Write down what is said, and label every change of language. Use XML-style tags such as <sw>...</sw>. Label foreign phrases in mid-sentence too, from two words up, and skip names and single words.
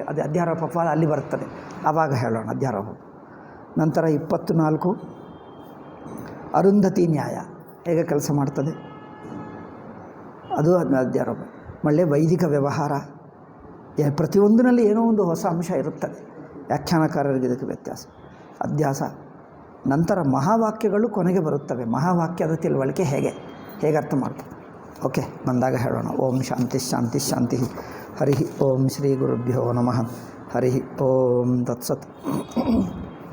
<kn>ಅದು ಅಧ್ಯಾರೋಪವಾದ ಅಲ್ಲಿ ಬರ್ತದೆ, ಆವಾಗ ಹೇಳೋಣ ಅಧ್ಯಾರೋಪ. ನಂತರ 24 ಅರುಂಧತಿ ನ್ಯಾಯ ಹೇಗೆ ಕೆಲಸ ಮಾಡ್ತದೆ, ಅದು ಅಧ್ಯಾರೋಪ. ಒಳ್ಳೆ ವೈದಿಕ ವ್ಯವಹಾರ, ಪ್ರತಿಯೊಂದಿನಲ್ಲಿ ಏನೋ ಒಂದು ಹೊಸ ಅಂಶ ಇರುತ್ತದೆ. ವ್ಯಾಖ್ಯಾನಕಾರರಿಗೆ ಇದಕ್ಕೆ ವ್ಯತ್ಯಾಸ, ಅಧ್ಯಾಸ. ನಂತರ ಮಹಾವಾಕ್ಯಗಳು ಕೊನೆಗೆ ಬರುತ್ತವೆ. ಮಹಾವಾಕ್ಯದ ತಿಳುವಳಿಕೆ ಹೇಗೆ ಅರ್ಥ ಮಾಡ್ತದೆ. ಓಕೆ, ಬಂದಾಗ ಹೇಳೋಣ.</kn> <sa>ಓಂ ಶಾಂತಿ ಶಾಂತಿ ಶಾಂತಿ. ಹರಿ ಓಂ ಶ್ರೀ ಗುರುಭ್ಯೋ ನಮಃ. ಹರಿ ಓಂ ತತ್ಸತ್.</sa>